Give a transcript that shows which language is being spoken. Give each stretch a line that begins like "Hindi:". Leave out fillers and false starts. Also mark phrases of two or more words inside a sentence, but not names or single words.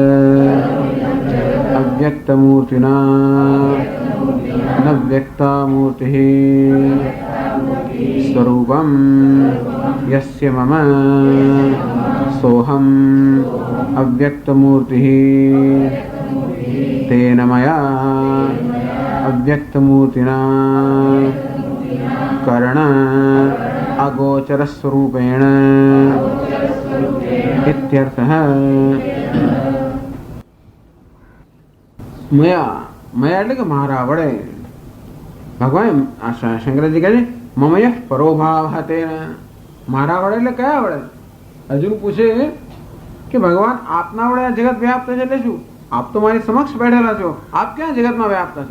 Sanskrit: अव्यक्तमूर्तिना न व्यक्ता मूर्तिः स्वरूपं यस्य मम सोऽहम् अव्यक्तमूर्तिः तेन मया अव्यक्तमूर्तिना कर्ण अगोचरस्वरूपेण इत्यर्थः। मया मया
Gujarati: એટલે કે મારા વડે ભગવાન શંકરજી કહે છે મમય પરોભાવ તેન મારા વડે એટલે કયા વડે? અર્જુન પૂછે કે ભગવાન આપના વડે આ જગત વ્યાપ્ત છે એટલે શું? આપ તો મારી સમક્ષ બેઠેલા છો, આપ ક્યાં જગતમાં વ્યાપ્ત છો?